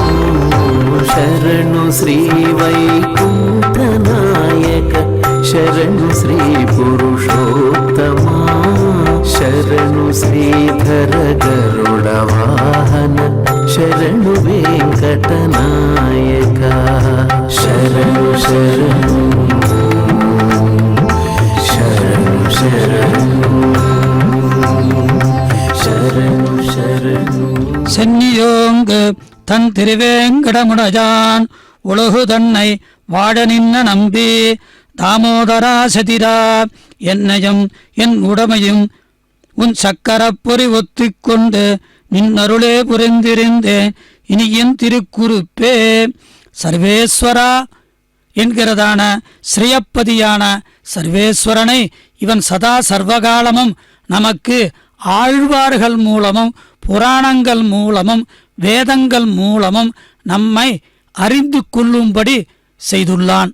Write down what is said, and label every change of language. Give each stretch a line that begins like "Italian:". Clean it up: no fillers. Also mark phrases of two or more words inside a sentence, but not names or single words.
Kannada: ಶರಣು ಶ್ರೀ ವೈಕುಂಠ ನಾಯಕ ಶರಣು ಶ್ರೀ ಪುರುಷೋತ್ತಮಾ ಶರಣು ಶ್ರೀಧರ ಗರುಡ ವಾಹನ ಶರಣು ವೆಂಕಟ ನಾಯಕ ಶರಣು ಶರಣು ಶರಣು ಶರಣು ಶರಣು ಶರಣು
Tamil: சென்னியோங்கு தன் திருவேங்கடமுடையான் உலகு தன்னை வாட நின்ன நம்பி தாமோதரா சதிரா என்னையும் என் உடமையும் உன் சக்கரப்பொறி ஒத்திக்கொண்டு நின் அருளே புரிந்திருந்தேன் இனி என் திருக்குறுப்பே சர்வேஸ்வரா என்கிறதான ஸ்ரீயப்பதியான சர்வேஸ்வரனை இவன் சதா சர்வகாலமும் நமக்கு ஆழ்வார்கள் மூலமும் புராணங்கள் மூலமும் வேதங்கள் மூலமும் நம்மை அறிந்து கொள்ளும்படி செய்துள்ளான்.